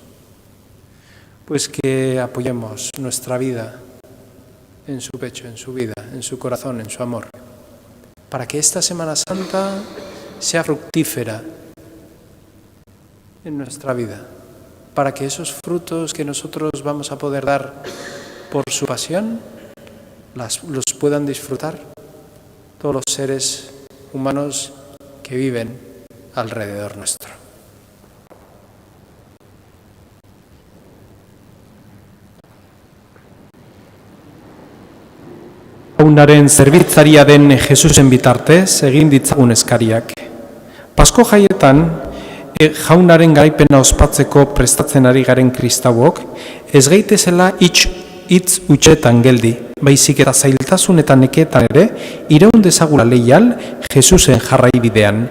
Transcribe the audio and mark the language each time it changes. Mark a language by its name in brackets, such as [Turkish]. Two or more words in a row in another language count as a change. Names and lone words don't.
[Spanish] Pues que apoyemos nuestra vida en su pecho, en su vida, en su corazón, en su amor, para que esta Semana Santa sea fructífera en nuestra vida, para que esos frutos que nosotros vamos a poder dar por su pasión los puedan disfrutar todos los seres humanos que viven alrededor nuestro. [Basque] Jaunaren zerbitzaria den Jesusen bitartez egin ditzagun eskariak. Pasko jaietan, jaunaren garaipena ospatzeko prestatzen ari garen kristauok, ez gaitezela hitz hutsetan geldi, baizik eta zailtasun eta nekeetan ere, iraun dezagula leial Jesusen jarraibidean.